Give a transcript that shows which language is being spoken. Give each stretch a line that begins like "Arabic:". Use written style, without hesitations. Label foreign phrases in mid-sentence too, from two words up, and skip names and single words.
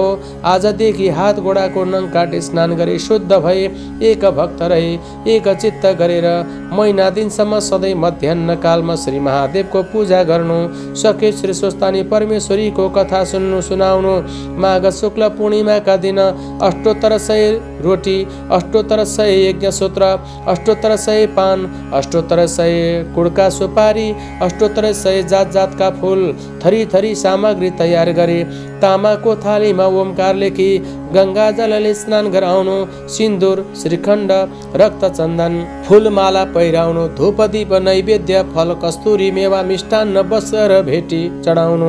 Nepali: आजदेखि हात गोडाको नङ काटी स्नान गरी शुद्ध भए एक भक्त रहे एक चित्त गरेर महिना दिनसम्म सधैँ मध्याह्न कालमा श्री महादेवको पूजा गर्नु। सके श्री स्वस्थानी परमेश्वरीको कथा सुनाउनु। माघ शुक्ल पूर्णिमाका दिन अष्टोत्तर 100 रोटी, अष्टोत्तर 100 यज्ञ सूत्र, अष्टोत्तर 100 पान, अष्टोत्तर 100 कुडका सुपारी, अष्टोत्तर 100 जात जातका फूल, थरी थरी सामग्री तयार गरे तामाको थालीमा ओमकार लेखी गंगा जलले स्नान गराउनु। सिन्दुर, श्रीखण्ड, रक्त चन्दन, फूलमाला पहिराउनु। धूप दीप नैवेद्य फल कस्तुरी मेवा मिष्टान्न वस्त्र भेटी चढाउनु।